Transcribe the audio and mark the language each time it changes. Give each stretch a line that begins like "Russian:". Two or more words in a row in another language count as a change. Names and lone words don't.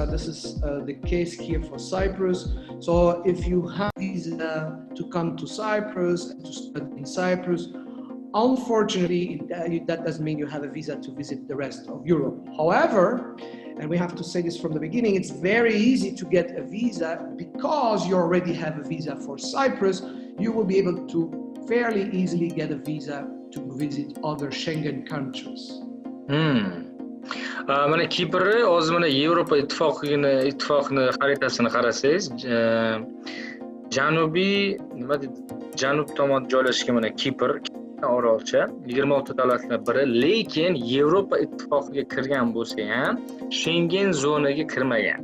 English: This is the case here for Cyprus. So if you have a visa to come to Cyprus and to study in Cyprus, unfortunately, that doesn't mean you have a visa to visit the rest of Europe. However, and we have to say this from the beginning, it's very easy to get a visa because you already have a visa for Cyprus. You will be able to fairly easily get a visa to visit other Schengen countries.
Uzbek: Mana Kipr hozir mana Yevropa Ittifoqini xaritasini qarasangiz, janub tomon joylashgan mana Kipr orolcha 26 davlatdan biri, lekin Yevropa Ittifoqiga kirgan bo'lsa ham Schengen zonaga kirmagan.